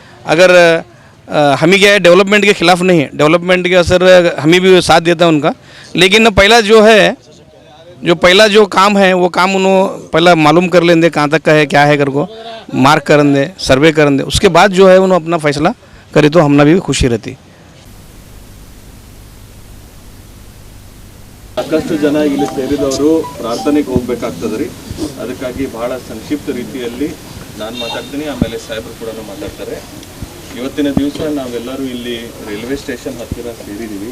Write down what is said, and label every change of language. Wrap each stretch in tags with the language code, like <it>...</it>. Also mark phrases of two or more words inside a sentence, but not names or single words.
<hi>अगर हमें क्या है डेवलपमेंट के खिलाफ नहीं है, डेवलपमेंट के असर हमें भी साथ देता है उनका, लेकिन पहला जो काम है वो काम उन्होंने पहला मालूम कर लेंगे कहाँ तक का है क्या है कर को मार्क कर दे, सर्वे कर दे, उसके बाद जो है उन्होंने अपना फैसला करे तो हमने भी खुशी रहती।</hi> <kn>ಸಾಕಷ್ಟು ಜನ ಇಲ್ಲಿ ಸೇರಿದವರು ಪ್ರಾರ್ಥನೆಗೆ ಹೋಗಬೇಕಾಗ್ತದೆ ರೀ. ಅದಕ್ಕಾಗಿ ಬಹಳ ಸಂಕ್ಷಿಪ್ತ ರೀತಿಯಲ್ಲಿ ನಾನು ಮಾತಾಡ್ತೀನಿ, ಆಮೇಲೆ ಸಾಹೇಬರು ಕೂಡ ಮಾತಾಡ್ತಾರೆ. ಇವತ್ತಿನ ದಿವಸ ನಾವೆಲ್ಲರೂ ಇಲ್ಲಿ ರೈಲ್ವೆ ಸ್ಟೇಷನ್ ಹತ್ತಿರ ಸೇರಿದ್ದೀವಿ.</kn>